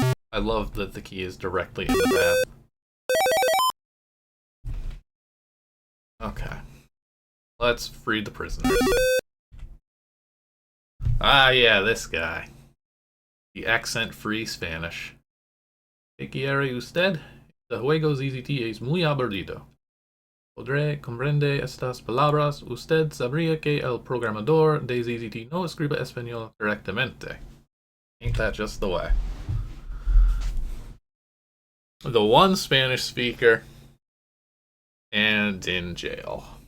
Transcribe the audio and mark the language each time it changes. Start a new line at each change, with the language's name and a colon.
English: I love that the key is directly in the path. Okay. Let's free the prisoners. Ah, yeah, this guy. The accent-free Spanish.
Spanish: ¿Qué quiere usted? El juego ZZT es muy aburrido. Podré comprender estas palabras. Usted sabría que el programador de ZZT no escribe español correctamente.
English: Ain't that just the way? The one Spanish speaker and in jail.